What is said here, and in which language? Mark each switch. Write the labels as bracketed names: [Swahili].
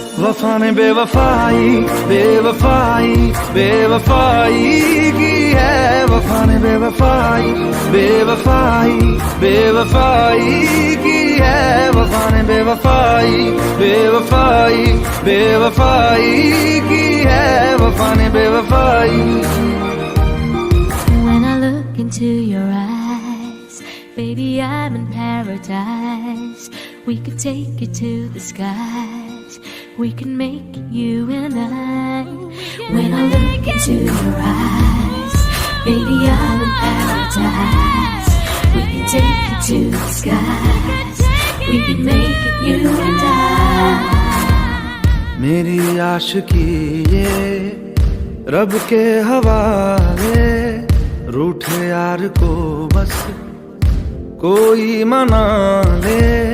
[Hindi] वफा ने बेवफाई बेवफाई बेवफाई की है, वफा ने बेवफाई बेवफाई बेवफाई की है, वफा ने बेवफाई बेवफाई बेवफाई की है, वफा ने बेवफाई। [English] When I look into your eyes, baby, I'm in paradise. We could take it to the skies. We can make you and I. When I look into your eyes, baby, I'm in paradise. We can take it to the skies. We can make it you and I. [Hindi] मेरी आशिकी ये रब के हवाले, रूठे यार को बस कोई मना ले।